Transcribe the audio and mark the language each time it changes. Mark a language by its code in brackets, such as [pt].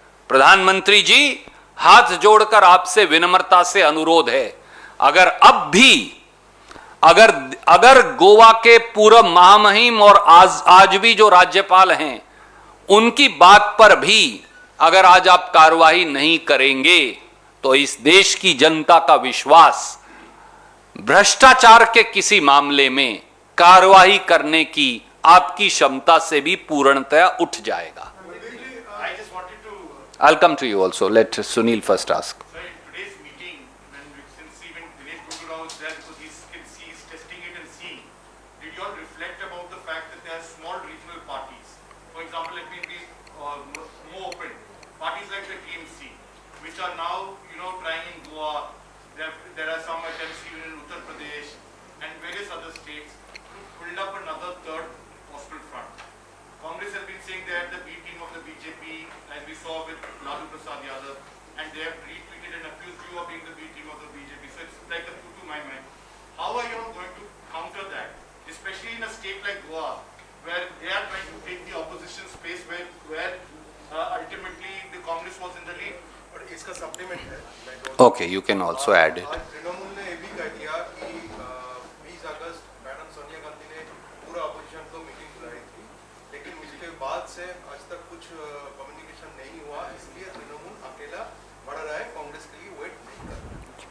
[hi] प्रधानमंत्री जी, हाथ जोड़कर आपसे विनम्रता से अनुरोध है, अगर अब भी अगर गोवा के पूर्व महामहिम और आज भी जो राज्यपाल हैं, उनकी बात पर भी अगर आज आप कार्रवाई नहीं करेंगे तो इस देश की जनता का विश्वास भ्रष्टाचार के किसी मामले में कार्रवाई करने की आपकी क्षमता से भी पूर्णतया उठ जाएगा। [en] I just wanted to, I'll come to you also. Let Sunil first ask. sir, in today's meeting, since even Dinesh Gurgaon was there, because he's testing it and seeing, did you all reflect about the fact that there are small regional parties? For example, let me be more open. Parties like the TMC, which are now, trying in Goa. There are some attempts even in Uttar Pradesh and various other states to build up another third postal front. Congress has been saying they are the B team of the BJP, as we saw with Lalu Prasad Yadav, and they have retweeted and accused you of being the B team of the BJP. So it's like a two to my mind. How are you all going to counter that, especially in a state like Goa, where they are trying to take the opposition space where ultimately the Congress was in the lead? [hi] और इसका supplement है। [en] Okay, you can also add it. [hi] आज तृणमूल ने ये भी कह दिया कि 20 अगस्त मैडम सोनिया गांधी ने पूरा अपोजिशन को मीटिंग बुलाई थी, लेकिन उसके बाद से आज तक कुछ कम्युनिकेशन नहीं हुआ, इसलिए तृणमूल अकेला बढ़ रहा है, कांग्रेस के लिए वेट नहीं कर रहा है।